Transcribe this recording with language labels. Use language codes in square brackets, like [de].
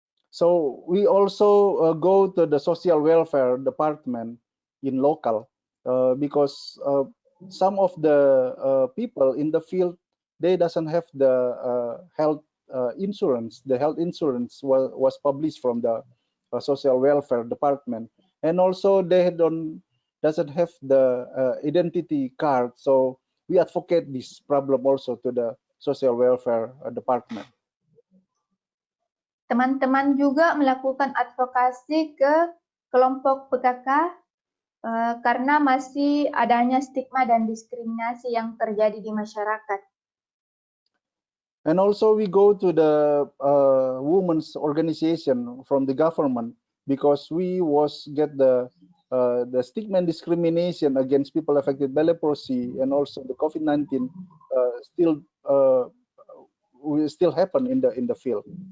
[en] So we also go to the social welfare department in local because some of the people in the field, they doesn't have the health insurance. The health insurance was published from the social welfare department, and also they doesn't have the identity card. So we advocate this problem also to the social welfare department. [id] Teman-teman juga melakukan advokasi ke kelompok PKK karena masih adanya stigma dan diskriminasi yang terjadi di masyarakat. [en] And also we go to the women's organization from the government because we get the stigma and discrimination against people affected by leprosy, and also the COVID-19 will still happen in the field.